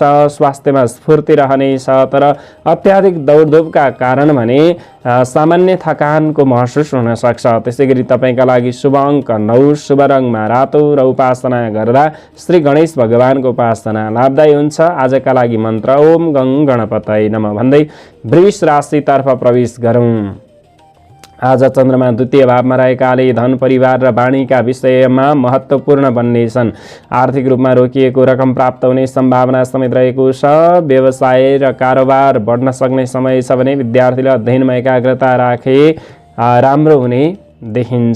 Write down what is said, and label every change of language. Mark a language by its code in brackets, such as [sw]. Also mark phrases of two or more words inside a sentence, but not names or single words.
[ne] स्वास्थ्यमा स्फूर्ति रहनेछ, तर अत्याधिक दौडधुपका कारण भने सामान्य थकानको महसुस हुन सक्छ। त्यसै गरी तपाईँका लागि शुभ अङ्क 9, शुभ रङमा रातो र उपासना गर्दा श्री गणेश भगवानको उपासना लाभदायी हुन्छ। आजका लागि मन्त्र [sa] ओम गङ गणपतये नमः [ne] भन्दै वृष राशितर्फ प्रवेश गरौँ। आज चन्द्रमा द्वितीय भावमा रहेकाले धन, परिवार र वाणीका विषयमा महत्त्वपूर्ण बन्नेछन्। आर्थिक रूपमा रोकिएको रकम प्राप्त हुने सम्भावना समेत रहेको छ। व्यवसाय र कारोबार बढ्न सक्ने समय छ भने विद्यार्थीले अध्ययनमा एकाग्रता राखे राम्रो हुने देखिन्छ।